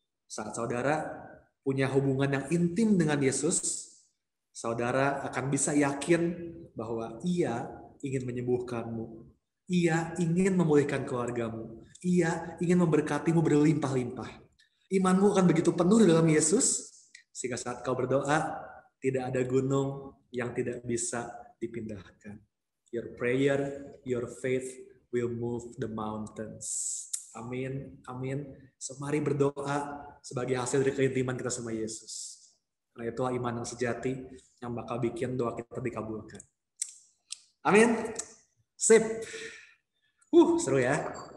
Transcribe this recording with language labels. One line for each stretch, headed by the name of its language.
Indonesian: Saat saudara punya hubungan yang intim dengan Yesus, saudara akan bisa yakin bahwa Ia ingin menyembuhkanmu. Ia ingin memulihkan keluargamu. Ia ingin memberkatimu berlimpah-limpah. Imanmu akan begitu penuh di dalam Yesus, sehingga saat kau berdoa, tidak ada gunung yang tidak bisa dipindahkan.
English: Your prayer, your faith will move the mountains.
Indonesian: Amin, amin. So, mari berdoa sebagai hasil dari keintiman kita sama Yesus. Karena itulah iman yang sejati yang bakal bikin doa kita dikabulkan. Amin. Sip. Seru ya.